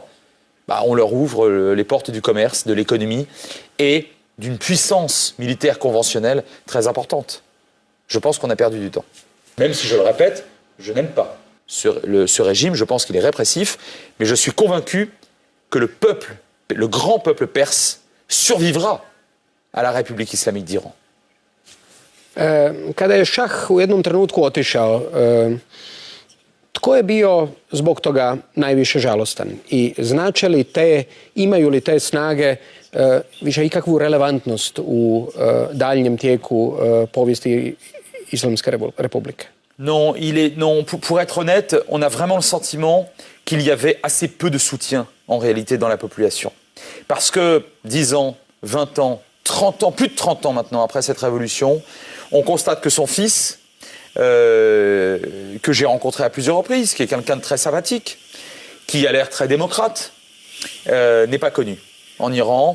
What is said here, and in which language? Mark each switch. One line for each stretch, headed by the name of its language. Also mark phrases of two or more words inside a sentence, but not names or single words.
French: On leur ouvre les portes du commerce, de l'économie et d'une puissance militaire conventionnelle très importante. Je pense qu'on a perdu du temps. Même si, je le répète, je n'aime pas ce régime, je pense qu'il est répressif, mais je suis convaincu que le grand peuple perse, survivra à la République islamique d'Iran.
Croatian: Kada je šah u jednom trenutku otišao, tko je bio zbog toga najviše žalostan? I imaju li te snage više ikakvu relevantnost u daljnjem tijeku povijesti Islamske republike?
French: Non, pour être honnête, on a vraiment le sentiment qu'il y avait assez peu de soutien en réalité dans la population. Parce que 10 ans, 20 ans, 30 ans, plus de 30 ans maintenant après cette révolution, on constate que son fils, que j'ai rencontré à plusieurs reprises, qui est quelqu'un de très sympathique, qui a l'air très démocrate, n'est pas connu en Iran.